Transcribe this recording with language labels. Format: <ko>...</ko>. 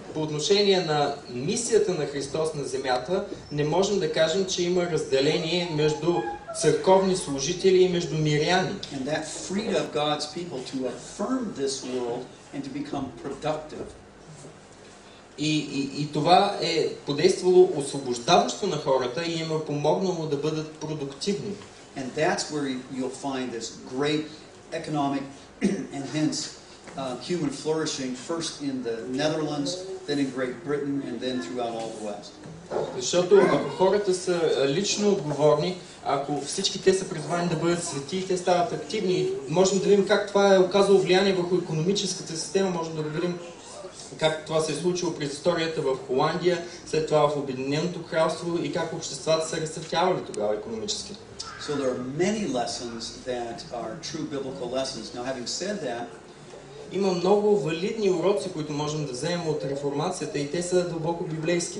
<bg>по отношение на мисията на Христос на земята, не можем да кажем, че има разделение между църковни служители и между миряни.</bg> <en>And that freed up God's people to affirm this world and to become productive.</en> <bg>И това е подействало освобождаващо на хората и им е помогнало да бъдат продуктивни.</bg> <en>And that's where you'll find this great economic and hence human flourishing, first in the Netherlands, then in Great Britain, and then throughout all the West.</en> <bg>Защото ако хората са лично отговорни, ако всички те са призвани да бъдат свети, те стават активни, можем да видим как това е оказало влияние върху икономическата система, можем да видим как това се е случило през историята в Холандия, след това в Обединеното кралство и как обществата са разцъфтявали тогава икономически.</bg> <en>So there are many lessons that are true biblical lessons. Now, having said that,</en> <bg>има много валидни уроци, които можем да вземем от реформацията и те са дълбоко библейски.</bg>